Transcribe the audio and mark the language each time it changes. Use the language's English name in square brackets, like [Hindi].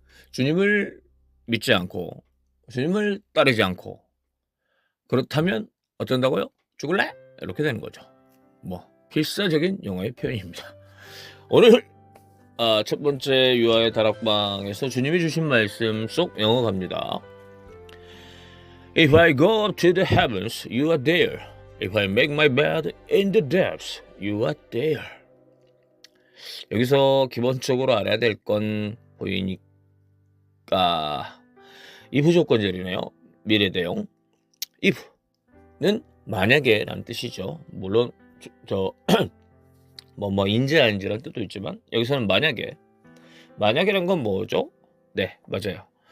[Korean] 주님을 믿지 않고 주님을 따르지 않고 그렇다면 어쩐다고요? 죽을래? 이렇게 되는 거죠. 필사적인 영어의 표현입니다. 오늘 첫 번째 유아의 다락방에서 주님이 주신 말씀 속 영어 갑니다. [English] If I go up to the heavens, you are there. If I make my bed in the depths, you are there. [Korean] 여기서 기본적으로 알아야 될 건 보이니까 if 조건절이네요. 미래 대용. if는 만약에 라는 뜻이죠. 물론 인지 아닌지라는 뜻도 있지만 여기서는 만약이란 건 뭐죠? 네, 맞아요.